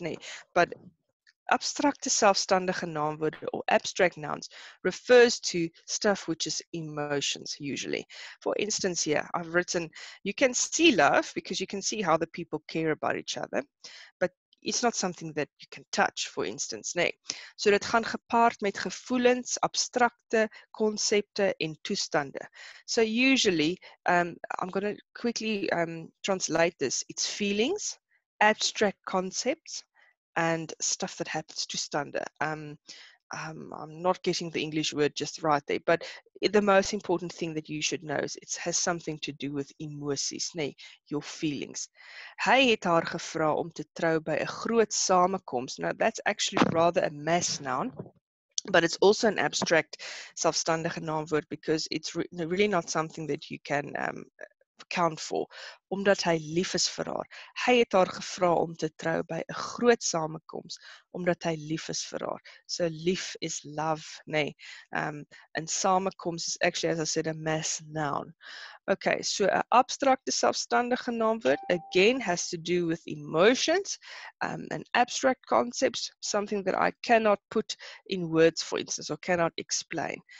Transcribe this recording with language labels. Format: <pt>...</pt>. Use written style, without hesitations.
<en>Nee, but</en> <af>abstracte selfstandige naamwoorde</af> <en>or abstract nouns refers to stuff which is emotions usually. For instance, here I've written, you can see love because you can see how the people care about each other, but it's not something that you can touch, for instance, nee.</en> <af>So dit gaan gepaard met gevoelens, abstrakte konsepte en toestande.</af> <en>So usually, I'm going to quickly translate this. It's feelings, abstract concepts, and stuff that happens to stande. I'm not getting the English word just right there, but the most important thing that you should know is it has something to do with emosies, nee, your feelings.</en> <af>Hy het haar gevra om te trou by 'n groot samekoms.</af> <en>Now that's actually rather a mass noun, but it's also an abstract selfstandige naamwoord because it's really not something that you can count for,</en> <af>omdat hy lief is vir haar. Hy het haar gevra om te trou by 'n groot samekoms, omdat hy lief is vir haar.</af> <en>So lief is love, nee. And samekoms is actually, as I said, a mass noun. Okay, so</en> <af>'n abstracte selfstandige naamwoord</af> <en>again has to do with emotions and abstract concepts, something that I cannot put in words, for instance, or cannot explain.</en>